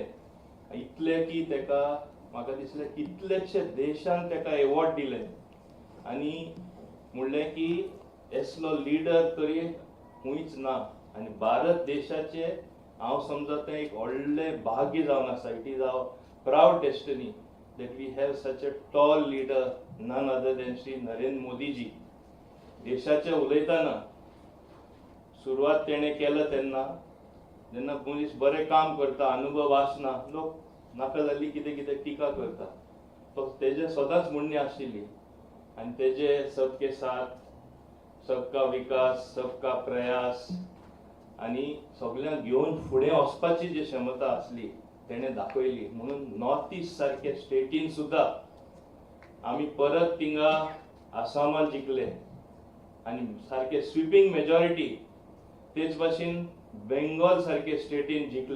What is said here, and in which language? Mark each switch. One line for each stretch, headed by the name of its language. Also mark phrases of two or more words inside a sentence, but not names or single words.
Konkani: इतले की तेका म्हाका दिसलें कितलेशे देशान तेका एवॉर्ड दिले आनी म्हणलें की असलो लिडर तरी खंयच ना आनी भारत देशाचे हांव समजता एक व्हडलें भाग्य जावन आसा.
English: It is our proud destiny that we have such a tall leader, none other than Shri Narendra Modi ji.
Konkani: देशाचे उलयतना सुरवात तेणे केलं तेन्ना जेन्ना मनीस बरें काम करता, अनुभव आसना, लोक नाका जाल्ली कितें कितें टिका करता, तो तेजे सदांच म्हणणी आशिल्ली आनी तेजे
Hindi: सबके साथ, सबका विकास, सबका प्रयास
Konkani: आनी सगळ्यांक घेवन फुडें वचपाची जी क्षमता आसली तेणे दाखयली. म्हणून नॉर्थ इस्ट सारखे स्टेटीन सुद्धा आम्ही परत तिंगा आसामात जिखले आणि सारखे
English: sweeping majority
Konkani: तेच भाशेन बेंगॉल सारखे स्टेटीन जिखले.